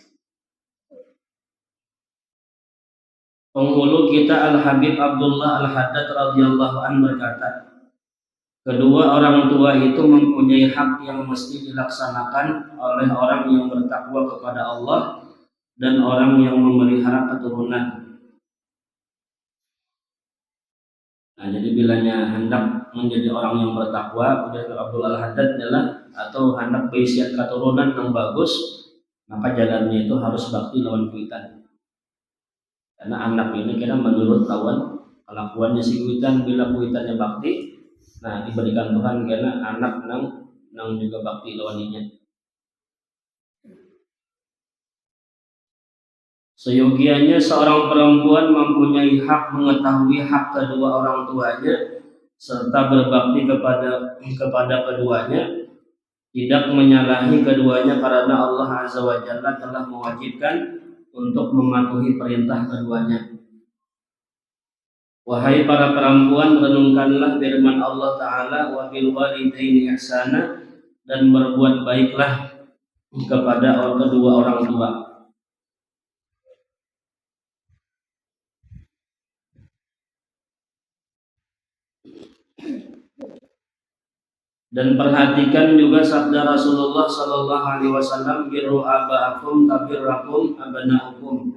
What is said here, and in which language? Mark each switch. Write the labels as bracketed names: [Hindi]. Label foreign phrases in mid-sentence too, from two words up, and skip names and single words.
[Indonesian] Penghulu kita Al-Habib Abdullah Al-Haddad [Arabic] رضي الله عن [Indonesian] berkata, kedua orang tua itu mempunyai hak yang mesti dilaksanakan oleh orang yang bertakwa kepada Allah dan orang yang memelihara keturunan. Nah, jadi bilanya hendak menjadi orang yang bertakwa, Abdullah Al-Haddad adalah atau hendak berisiat keturunan yang bagus, maka jalannya itu harus [Banjar] bakti lawan kuitan. Karena anak ini kira menurut lawan kelakuannya si kuitan, bila kuitannya bakti, nah diberikan Tuhan karena anak nang juga bakti lawaninya. [Indonesian] Seyogianya seorang perempuan mempunyai hak mengetahui hak kedua orang tuanya serta berbakti kepada keduanya, tidak menyalahi keduanya karena Allah [Arabic] عز وجل [Indonesian] telah mewajibkan untuk mematuhi perintah keduanya. Wahai para perempuan, renungkanlah firman Allah Ta'ala, [Arabic] وبالوالدين إحسانا, [Indonesian] dan berbuat baiklah kepada kedua orang tua. Dan perhatikan juga sabda Rasulullah [Arabic] صلى الله عليه وسلم, بروا آباءكم تبركم أبناؤكم.